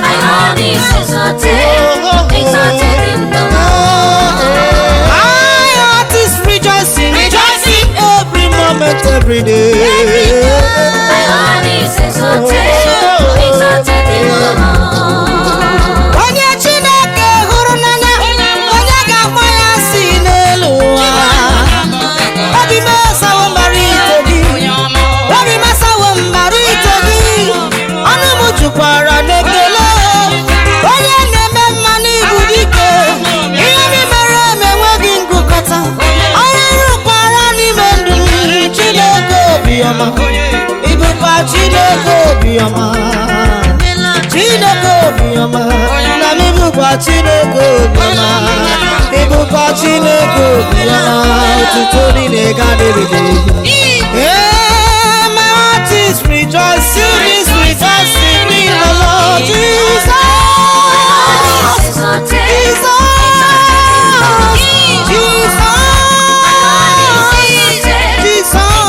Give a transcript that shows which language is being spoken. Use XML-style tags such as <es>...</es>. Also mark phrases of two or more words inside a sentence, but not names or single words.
<en>My heart is exalted, exalted in the Lord. My heart is rejoicing, rejoicing every moment, every day. My heart is exalted, exalted in the Lord.</en> <ig>Onye Chineke hụrụ n'anya, onye ga-akpọ ya asị n'elu ụwa? Obi m asawo mbara ito gị. Obi m asawo mbara ito gị. Ọnụ m jukwara n'ekele. Onye na-eme mma n'ibu dike. Ihe m mere m enweghị ngụkọta. Onye rụkwara n'ime ndụ m, Chineke obiọma. Ị bụkwa Chineke obiọma. Chineke obiọma. Na m ị bụkwa Chineke obiọma. Ị bụkwa Chineke obiọma. Otuto niile ga dịrị gị.</ig> <en>Hey, my heart is rejoicing, is rejoicing in the Lord Jesus. Jesus. Jesus. Jesus.</en>